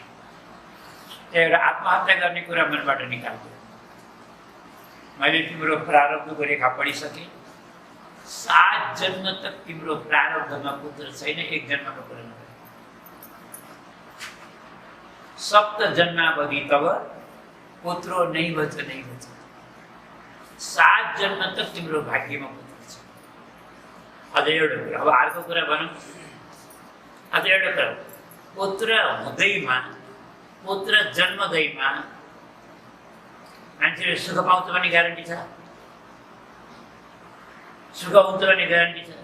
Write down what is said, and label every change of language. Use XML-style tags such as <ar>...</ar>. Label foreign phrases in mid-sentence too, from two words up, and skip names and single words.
<ne>त्यही भएर आत्महत्या गर्ने कुरा मनबाट निकाल्छु। मैले तिम्रो प्रारब्धको रेखा पढिसकेँ। 7 जन्म तक तिम्रो प्रारब्धमा पुत्र छैन, 1 जन्मको कुरा नगर।</ne> <sa>7 जन्मावधि तब पुत्रो नैव च नैव च।</sa> <ne>7 जन्म तक तिम्रो भाग्यमा पुत्र छ। अझ एउटा कुरा, अब अर्को कुरा भनौँ। अझ एउटा कुरा, पुत्र हुँदैमा, पुत्र जन्मदैमा मान्छेले सुख पाउँछ भन्ने ग्यारेन्टी छ? सुख हुन्छ भन्ने ग्यारेन्टी छ?</ne>